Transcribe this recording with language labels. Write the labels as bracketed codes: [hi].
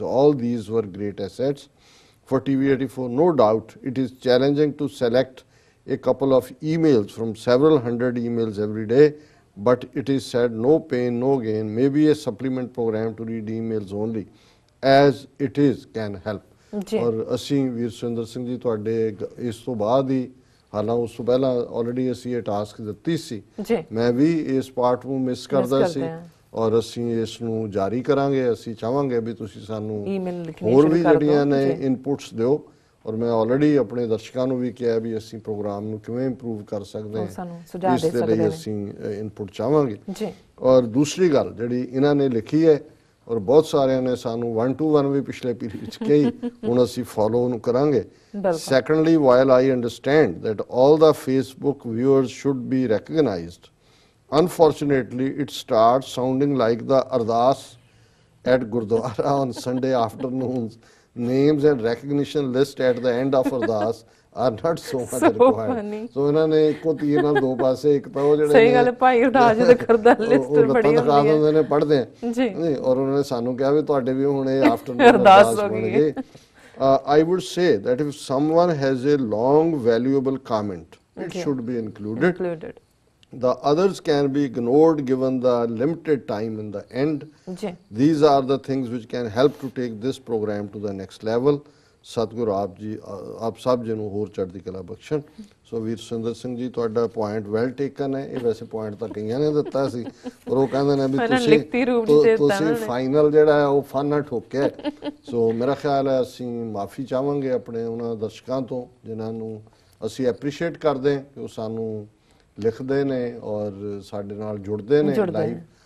[en] All these were great assets for TV 84. No doubt it is challenging to select a couple of emails from several hundred emails every day. But it is said, no pain, no gain. Maybe a supplement program to read emails only, as it is can help. [pa] और ਅਸੀਂ ਵੀਰ ਸੁਰਿੰਦਰ ਸਿੰਘ ਜੀ ਤੁਹਾਡੇ ਇਸ ਤੋਂ ਬਾਅਦ ਹੀ, ਹਾਲਾਂਕਿ ਉਸ ਤੋਂ ਪਹਿਲਾਂ ਆਲਰੇਡੀ ਅਸੀਂ ਇਹ ਟਾਸਕ ਦਿੱਤੀ ਸੀ, ਮੈਂ ਵੀ ਇਸ ਪਾਰਟ ਨੂੰ ਮਿਸ ਕਰਦਾ ਸੀ ਔਰ ਅਸੀਂ ਇਸ ਨੂੰ ਜਾਰੀ ਕਰਾਂਗੇ। ਅਸੀਂ ਚਾਹਾਂਗੇ ਵੀ ਤੁਸੀਂ ਸਾਨੂੰ ਹੋਰ ਵੀ ਜਿਹੜੀਆਂ ਨੇ ਇਨਪੁਟਸ ਦਿਓ ਔਰ ਮੈਂ ਆਲਰੇਡੀ ਆਪਣੇ ਦਰਸ਼ਕਾਂ ਨੂੰ ਵੀ ਕਿਹਾ ਵੀ ਅਸੀਂ ਪ੍ਰੋਗਰਾਮ ਨੂੰ ਕਿਵੇਂ ਇੰਪਰੂਵ ਕਰ ਸਕਦੇ ਹਾਂ, ਇਸ ਦੇ ਲਈ ਅਸੀਂ ਇਨਪੁਟ ਚਾਹਾਂਗੇ। ਔਰ ਦੂਸਰੀ ਗੱਲ ਜਿਹੜੀ ਇਹਨਾਂ ਨੇ ਲਿਖੀ ਹੈ ਔਰ ਬਹੁਤ ਸਾਰਿਆਂ ਨੇ ਸਾਨੂੰ 1 to 1 ਵੀ ਪਿਛਲੇ ਪੀਰੀਅਡ 'ਚ ਕਹੀ, ਹੁਣ ਅਸੀਂ ਫੋਲੋ ਨੂੰ ਕਰਾਂਗੇ। [en] Secondly, while I understand that all the Facebook viewers should be recognized, unfortunately it starts sounding like the ardas at Gurdwara on Sunday afternoons. Names and recognition list at the end of ardas are not so much required. [pa] So ਇਹਨਾਂ ਨੇ ਇੱਕੋ ਤੀਰ ਨਾਲ ਦੋ ਪਾਸੇ, ਇੱਕ ਤਾਂ ਉਹ ਜਿਹੜੇ ਸਹੀ ਗੱਲ ਭਾਈ ਅਰਦਾਸ ਦੇ ਕਰਦਾ ਲਿਸਟ ਬੜੀ ਹੁੰਦੀ ਹੈ ਪੜ੍ਹਦੇ ਆ ਜੀ, ਔਰ ਉਹਨਾਂ ਨੇ ਸਾਨੂੰ ਕਿਹਾ ਵੀ ਤੁਹਾਡੇ ਵੀ ਹੁਣ ਇਹ ਆਫਟਰਨੂਨ ਅਰਦਾਸ ਬਣ ਗਏ। [en] I would say that if someone has a long valuable comment, it should be included. The others can be ignored given the limited time in the end. These are the things which can help to take this program to the next level. [pa] ਸਤਿਗੁਰੂ ਆਪ ਸਭ ਜੀ ਨੂੰ ਹੋਰ ਚੜ੍ਹਦੀ ਕਲਾ ਬਖਸ਼ਣ। ਸੋ ਵੀਰ ਸੁਰਿੰਦਰ ਸਿੰਘ ਜੀ ਤੁਹਾਡਾ point well taken ਹੈ। ਇਹ ਵੈਸੇ ਪੁਆਇੰਟ ਤਾਂ ਕਈਆਂ ਨੇ ਦਿੱਤਾ ਸੀ ਪਰ ਉਹ ਕਹਿੰਦੇ ਨੇ ਵੀ ਤੁਸੀਂ ਫਾਈਨਲ ਜਿਹੜਾ ਹੈ ਉਹ ਫਨ ਨਾ ਠੋਕਿਆ। ਸੋ ਮੇਰਾ ਖਿਆਲ ਹੈ ਅਸੀਂ ਮਾਫੀ ਚਾਹਾਂਗੇ ਆਪਣੇ ਉਹਨਾਂ ਦਰਸ਼ਕਾਂ ਤੋਂ ਜਿਨ੍ਹਾਂ ਨੂੰ ਅਸੀਂ ਐਪਰੀਸ਼ੀਏਟ ਕਰਦੇ ਹਾਂ ਕਿ ਉਹ ਸਾਨੂੰ ਲਿਖਦੇ ਨੇ ਔਰ ਸਾਡੇ ਨਾਲ ਜੁੜਦੇ ਨੇ ਲਾਈਵ।